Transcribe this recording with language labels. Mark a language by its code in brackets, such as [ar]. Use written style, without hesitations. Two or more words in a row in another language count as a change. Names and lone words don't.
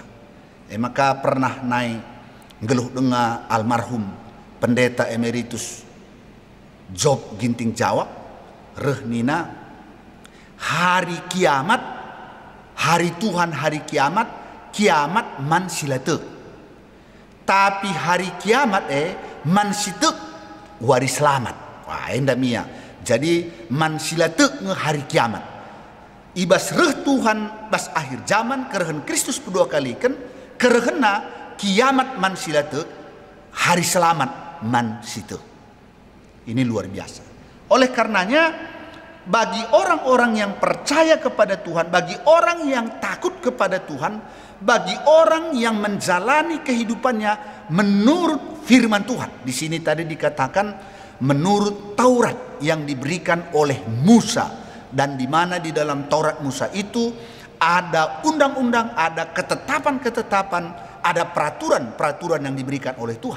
[btx] Maka pernah naik ngeluh dengar almarhum pendeta emeritus Job Ginting Jawa, rehnina hari kiamat, hari Tuhan hari kiamat, kiamat man silatek. Tapi hari kiamat man sitek waris selamat. Wah, endah mia. Jadi man silatek nge hari kiamat. Ibas reh Tuhan bas akhir zaman kerehen Kristus kedua kali kan kerehena kiamat man silatek, hari selamat man sitek. [id] Ini luar biasa. Oleh karenanya bagi orang-orang yang percaya kepada Tuhan, bagi orang yang takut kepada Tuhan, bagi orang yang menjalani kehidupannya menurut firman Tuhan. Di sini tadi dikatakan menurut Taurat yang diberikan oleh Musa, dan di mana di dalam Taurat Musa itu ada undang-undang, ada ketetapan-ketetapan, ada peraturan-peraturan yang diberikan oleh Tuhan.